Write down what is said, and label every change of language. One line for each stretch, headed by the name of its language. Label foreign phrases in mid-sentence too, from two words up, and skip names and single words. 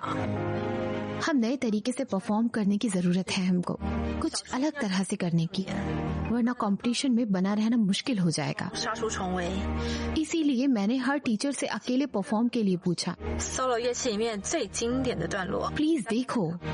Hindi: हम नए तरीके से परफॉर्म करने की जरूरत है हमको, कुछ अलग तरह से करने की, वरना कंपटीशन में बना रहना मुश्किल हो जाएगा।
Chinese: 杀出重围
Hindi: इसीलिए मैंने हर टीचर से अकेले परफॉर्म के लिए पूछा।
Chinese: ，solo 乐器里面最经典的段落。
Hindi: प्लीज देखो।